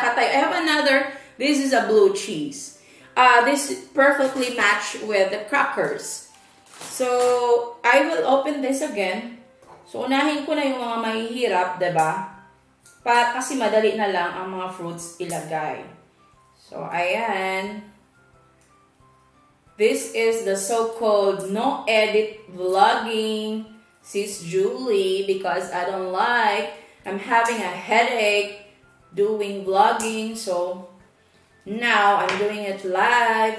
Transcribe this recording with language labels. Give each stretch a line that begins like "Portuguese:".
English: I have another, this is a blue cheese. This perfectly matched with the crackers. So, I will open this again.
Filipino: So, unahin ko na yung mga mahihirap, diba? Kasi madali na lang ang mga fruits ilagay. So, ayan.
English: This is the so-called no-edit vlogging, Sis Julie, because I'm having a headache doing vlogging, so now I'm doing it live.